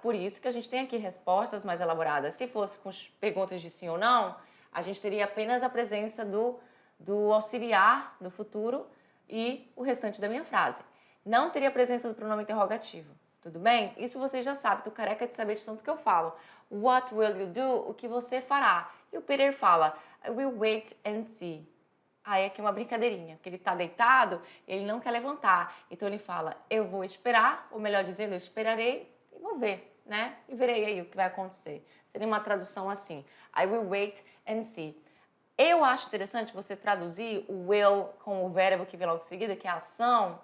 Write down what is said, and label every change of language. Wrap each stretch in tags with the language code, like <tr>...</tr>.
<pt>Por isso que a gente tem aqui respostas mais elaboradas. Se fosse com perguntas de sim ou não, a gente teria apenas a presença do auxiliar do futuro e o restante da minha frase. Não teria a presença do pronome interrogativo. Tudo bem? Isso você já sabe, tô careca de saber de tanto que eu falo.</pt> <en>What will you do?</en> <pt>O que você fará? E o Peter fala,</pt> <en>I will wait and see.</en> <pt>Aí aqui é uma brincadeirinha, porque ele tá deitado, ele não quer levantar. Então ele fala, eu vou esperar, ou melhor dizendo, eu esperarei e vou ver, né? E verei aí o que vai acontecer. Seria uma tradução assim,</pt> <en>I will wait and see.</en> <pt>Eu acho interessante você traduzir o will com o verbo que vem logo em seguida, que é ação.</pt>